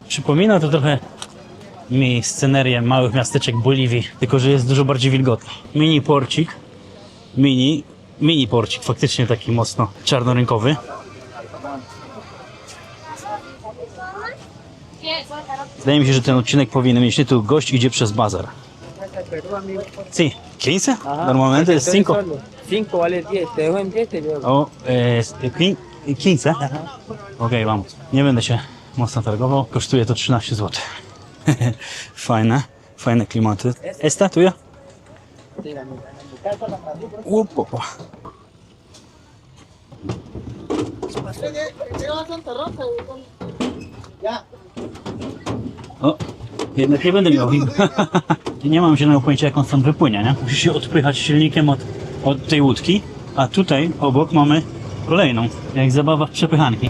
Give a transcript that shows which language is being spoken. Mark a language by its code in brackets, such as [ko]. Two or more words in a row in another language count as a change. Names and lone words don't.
[pl] Przypomina to trochę mi scenerię małych miasteczek Boliwii, tylko że jest dużo bardziej wilgotno. Mini porcik, mini porcik, faktycznie taki mocno czarnorynkowy. Wydaje mi się, że ten odcinek powinien mieć tytuł Gość idzie przez bazar. [es] Sí, 15? Normalmente es 5. 5 vale 10, te dejo en 10, te llevo. O, 15? Okej, vamos. [pl] Nie będę się mocno targował. Kosztuje to 13 zł. Fajne klimaty. [es] Esta tuya? Upopa. [pl] O, jednak nie będę miał win. Nie mam zielonego pojęcia, jak on stąd wypłynie, nie? Musi się odpychać silnikiem od tej łódki, a tutaj obok mamy kolejną, jak zabawa w przepychanki.